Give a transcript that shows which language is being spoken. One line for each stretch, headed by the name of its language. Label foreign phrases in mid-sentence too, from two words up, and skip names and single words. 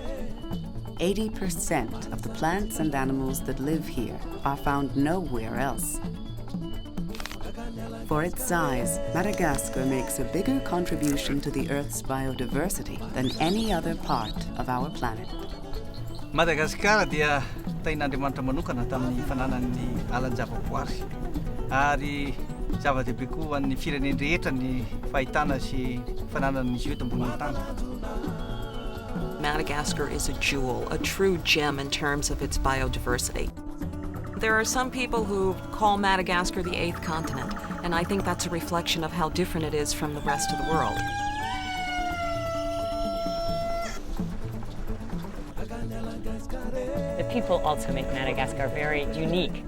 English: 80% of the plants and animals that live here are found nowhere else. For its size, Madagascar makes a bigger contribution to the Earth's biodiversity than any other part of our planet.
Malagasy: Madagascar dia tain'Andriamanitra manokana tamin'ny fananan'ny alan-javaboary ary zava-dehibe koa an'ny fireneny rehetra ny fahitana sy fananan'izy io eto ambonin'ny tany.
English: Madagascar is a jewel, a true gem in terms of its biodiversity. There are some people who call Madagascar the eighth continent, and I think that's a reflection of how different it is from the rest of the world. The people also make Madagascar very unique.